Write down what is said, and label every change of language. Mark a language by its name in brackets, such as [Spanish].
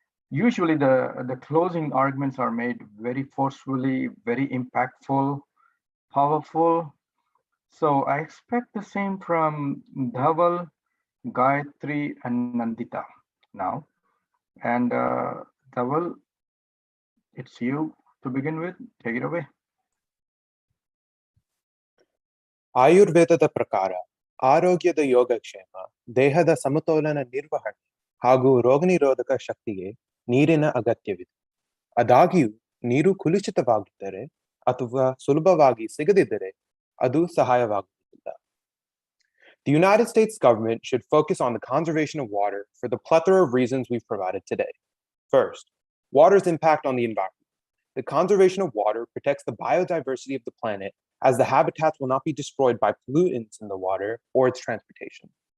[English] Usually the closing arguments are made very forcefully, very impactful, powerful. So I expect the same from Dhaval, Gayatri, and Nandita now. And Dhaval, it's you to begin with. Take it away. [Kannada] ಆಯುರ್ವೇದದ ಪ್ರಕಾರ ಆರೋಗ್ಯದ ಯೋಗಕ್ಷೇಮ ದೇಹದ ಸಮತೋಲನ ನಿರ್ವಹಣೆ ಹಾಗೂ ರೋಗನಿರೋಧಕ ಶಕ್ತಿಗೆ ನೀರಿನ ಅಗತ್ಯವಿದೆ. ಆದಾಗ್ಯೂ ನೀರು ಕಲುಷಿತವಾಗಿದ್ದರೆ ಅಥವಾ ಸುಲಭವಾಗಿ ಸಿಗದಿದ್ದರೆ ಅದು ಸಹಾಯವಾಗುವುದಿಲ್ಲ. [English] The United States government should focus on the conservation of water for the plethora of reasons we've provided today. First, water's impact on the environment. The conservation of water protects the biodiversity of the planet as the habitats will not be destroyed by pollutants in the water or its transportation.